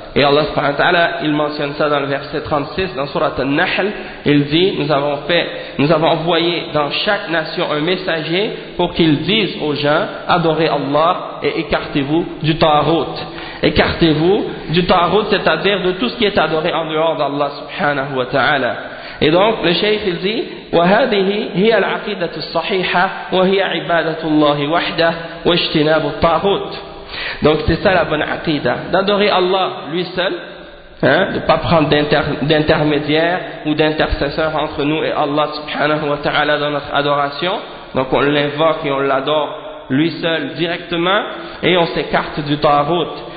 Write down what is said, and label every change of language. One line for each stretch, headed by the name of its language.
French: Et Allah subhanahu wa ta'ala, il mentionne ça dans le verset 36 dans sourate An-Nahl. Il dit: nous avons envoyé dans chaque nation un messager pour qu'ils disent aux gens: adorez Allah et écartez-vous du tarot. Écartez-vous du tarot, c'est-à-dire de tout ce qui est adoré en dehors d'Allah subhanahu wa ta'ala. Et donc le cheikh il dit:
Arabic: وهذه هي العقيدة الصحيحة وهي عبادة الله وحده واجتناب الطاغوت.
French: Donc c'est ça la bonne aqida, d'adorer Allah lui seul, hein, de ne pas prendre d'intermédiaire ou d'intercesseur entre nous et Allah subhanahu wa ta'ala dans notre adoration. Donc on l'invoque et on l'adore lui seul directement, et on s'écarte du tarot.